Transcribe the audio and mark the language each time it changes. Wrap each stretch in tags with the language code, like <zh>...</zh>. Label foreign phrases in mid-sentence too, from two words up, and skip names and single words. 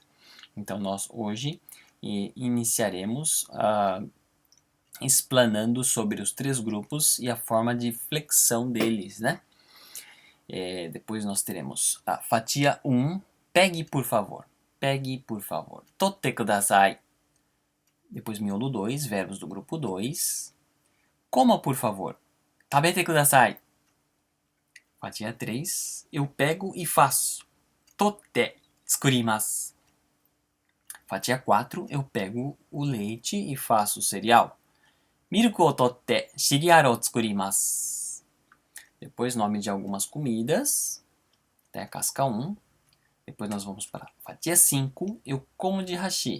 <pt>Então, nós hoje iniciaremos explanando sobre os 3 grupos e a forma de flexão deles, né? Depois nós teremos a fatia 1, pegue por favor. Pegue por favor.</pt> <ja>取ってください.</ja> <pt>Depois miolo 2, verbos do grupo 2. Coma por favor.</pt> <ja>食べてください.</ja> <pt>Fatia 3, eu pego e faço.</pt> <ja>取って作ります.</ja> <pt>Fatia 4, eu pego o leite e faço o cereal.</pt> <ja>ミルクを取ってシリアルを作ります.</ja> <pt>Depois, nome de algumas comidas, até a casca 1. Depois nós vamos para a fatia 5, eu como de hashi.</pt>